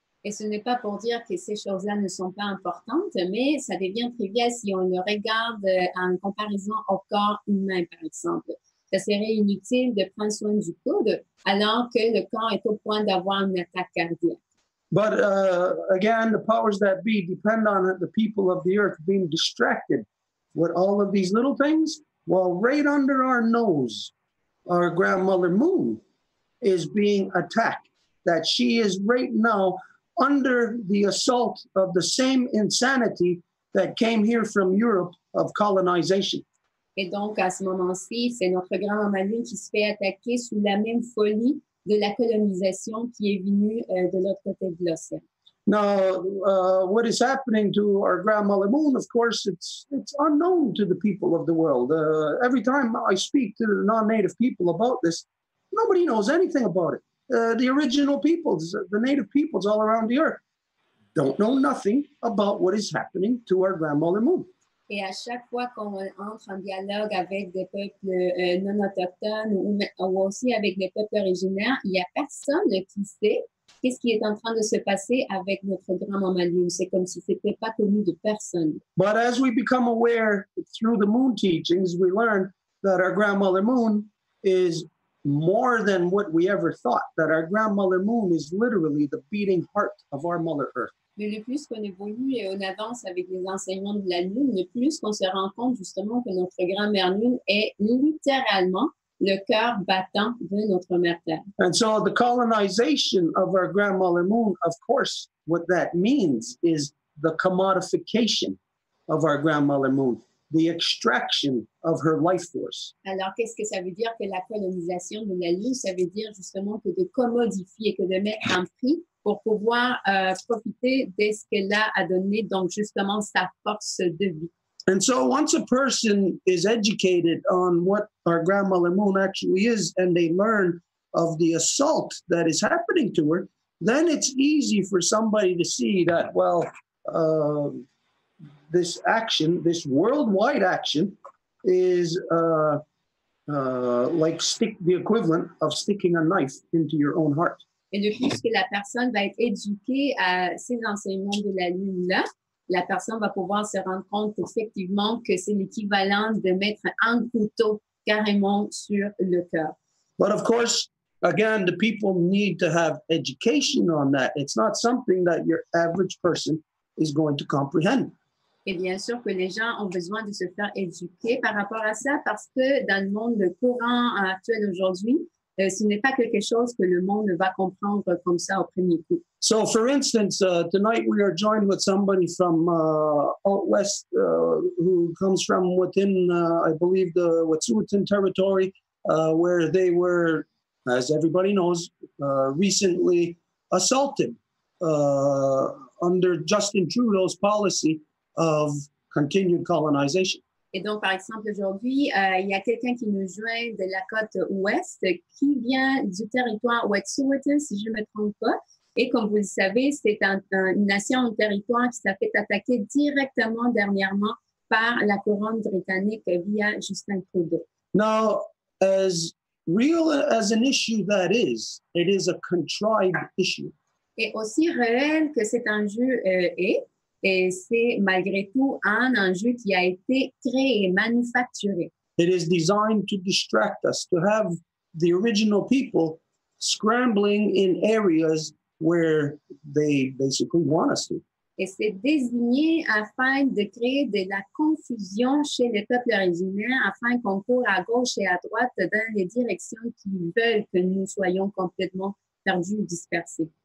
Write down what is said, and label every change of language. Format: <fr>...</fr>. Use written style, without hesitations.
<fr>Et ce n'est pas pour dire que ces choses-là ne sont pas importantes, mais ça devient trivial si on le regarde en comparaison au corps humain, par exemple. Ça serait inutile de prendre soin du coude alors que le corps est au point d'avoir une attaque cardiaque.</fr> <en>But again, the powers that be depend on the people of the earth being distracted with all of these little things. Well, right under our nose, our grandmother Moon is being attacked. That she is right now under the assault of the same insanity that came here from Europe of colonization.</en> <fr>Et donc, à ce moment-ci, c'est notre grand-maman Lune qui se fait attaquer sous la même folie de la colonisation qui est venue de l'autre côté de l'océan.</fr> <en>Now, what is happening to our grandmother moon, of course, it's unknown to the people of the world. Every time I speak to the non-native people about this, nobody knows anything about it. The original peoples, the native peoples all around the earth, don't know nothing about what is happening to our grandmother moon.</en> <fr>Et à chaque fois qu'on entre en dialogue avec des peuples non autochtones ou aussi avec des peuples originaires, il n'y a personne qui sait qu'est-ce qui est en train de se passer avec notre grand-maman lune. C'est comme si ce n'était pas connu de personne.</fr> <en>But as we become aware through the moon teachings, we learn that our grandmother moon is more than what we ever thought, that our grandmother moon is literally the beating heart of our Mother Earth.</en> <fr>Mais le plus qu'on évolue et on avance avec les enseignements de la Lune, le plus qu'on se rend compte justement que notre grand-mère Lune est littéralement le cœur battant de notre mère Terre.</fr> <en>And so the colonization of our grandmother moon, of course, what that means is the commodification of our grandmother moon, the extraction of her life force.</en> <fr>Alors, qu'est-ce que ça veut dire que la colonisation de la Lune? Ça veut dire justement que de commodifier, que de mettre en prix pour pouvoir profiter de ce qu'elle a donné, donc justement sa force de vie.</fr> <en>And so once a person is educated on what our grandmother moon actually is, and they learn of the assault that is happening to her, then it's easy for somebody to see that, well, this action, this worldwide action, is like the equivalent of sticking a knife into your own heart.</en> <fr>Et de plus que la personne va être éduquée à ces enseignements de la Lune-là, la personne va pouvoir se rendre compte effectivement que c'est l'équivalent de mettre un couteau carrément sur le cœur.</fr> <en>But of course, again, the people need to have education on that. It's not something that your average person is going to comprehend.</en> <fr>Et bien sûr que les gens ont besoin de se faire éduquer par rapport à ça parce que dans le monde courant actuel aujourd'hui, ce n'est pas quelque chose que le monde va comprendre comme ça au premier coup.</fr> <en>So, for instance, tonight we are joined with somebody from out west who comes from within, I believe, the Wet'suwet'en territory, where they were, as everybody knows, recently assaulted under Justin Trudeau's policy of continued colonization.</en> <fr>Et donc, par exemple, aujourd'hui, il y a quelqu'un qui nous joint de la côte ouest qui vient du territoire Wet'suwet'en, si je ne me trompe pas. Et comme vous le savez, c'est une nation, un territoire qui s'est fait attaquer directement dernièrement par la couronne britannique via Justin Trudeau.</fr> <en>Now, as real as an issue that is, it is a contrived issue.</en> <fr>Et aussi réel que cet enjeu est, et c'est malgré tout un enjeu qui a été créé, manufacturé.</fr> <en>It is designed to distract us, to have the original people scrambling in areas where they basically want us to.</en> <fr>Et c'est désigné afin de créer de la confusion chez les peuples originaires, afin qu'on court à gauche et à droite dans les directions qui veulent que nous soyons complètement perdus, dispersés.</fr>